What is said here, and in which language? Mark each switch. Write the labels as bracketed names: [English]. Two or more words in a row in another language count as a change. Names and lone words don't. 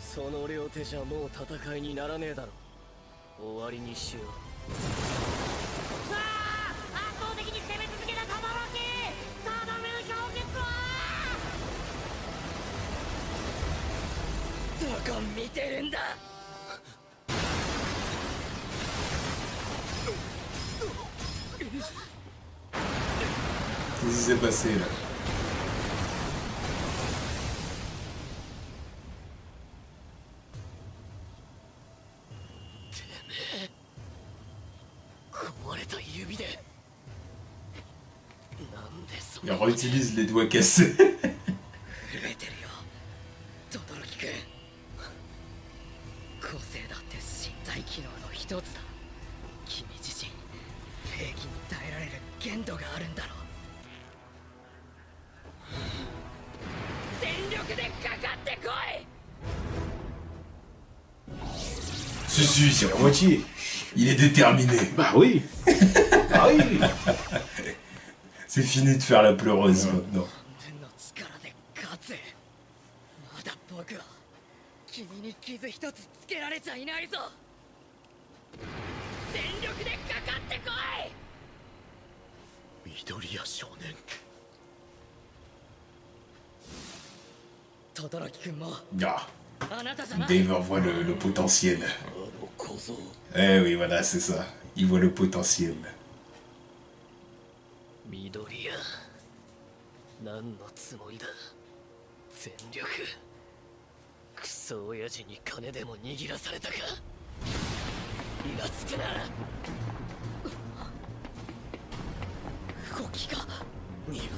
[Japanese] の両手じゃもう戦いにならねえだろ。終わりにしよう。さあ、圧倒的に攻め続けた轟、とどめの氷結はどこ見てるんだ。 [French] Qu'est-ce qui s'est passé là? [Japanese] 壊れた指で。なんでそん [French] Il [Japanese] なこと震 [French] réutilise les doigts cassés. [Japanese] えてるよ、轟くん。個性だって身体機能の一つだ。君自身兵器に耐えられる限度があるんだろう。全力でかかってこい。 [French] Si, si, c'est La bon. moitié. Il est déterminé. Bah oui. Ah oui. C'est fini de faire la pleureuse maintenant. [Japanese] の力で勝つ。まだ僕は君に傷一つつけられちゃいないぞ。全力でかかってこい。緑谷少年。轟くんも Ah, あなたじゃない。 [French] Dave voit le potentiel. [Japanese] あの小僧。 [French] Eh oui, voilà, c'est ça. Il voit le potentiel. [Japanese] 緑谷。何のつもりだ。全力。クソ親父に金でも握らされたか。気がつくな。動きが鈍い。